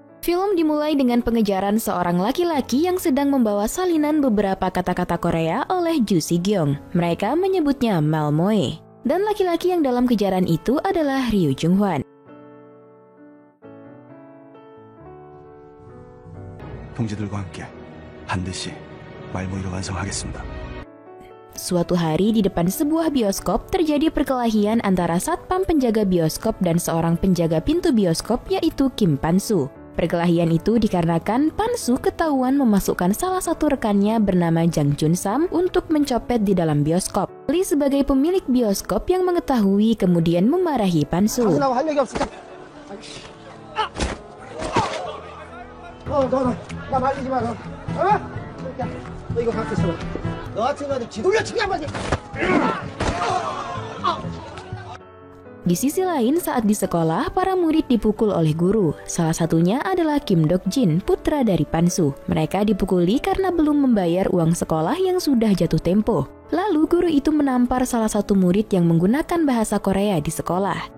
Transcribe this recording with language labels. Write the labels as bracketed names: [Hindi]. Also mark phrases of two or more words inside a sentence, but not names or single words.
[Indonesian] Film dimulai dengan pengejaran seorang laki-laki yang sedang membawa salinan beberapa kata-kata Korea oleh Ju Si-gyung. Mereka menyebutnya Malmoe. Dan laki-laki yang dalam kejaran itu adalah Ryu Jung-hwan. [Korean] 동지들과 함께 반드시 말모이를 완성하겠습니다. [Indonesian] Suatu hari di depan sebuah bioskop terjadi perkelahian antara satpam penjaga bioskop dan seorang penjaga pintu bioskop yaitu Kim Pan-soo. Perkelahian itu dikarenakan Pan-soo ketahuan memasukkan salah satu rekannya bernama Jang Jun-sam untuk mencopet di dalam bioskop. Lee sebagai pemilik bioskop yang mengetahui kemudian memarahi Pan-soo. [Korean] 나 말리지 마, 너. 너 이거 갖고 있어. 너 같은 애들 뒤돌려 치기 한 마디. [Indonesian] Di sisi lain, saat di sekolah, para murid dipukul oleh guru. Salah satunya adalah Kim Dok-jin, putra dari Pan-soo. Mereka dipukuli karena belum membayar uang sekolah yang sudah jatuh tempo. Lalu guru itu menampar salah satu murid yang menggunakan bahasa Korea di sekolah.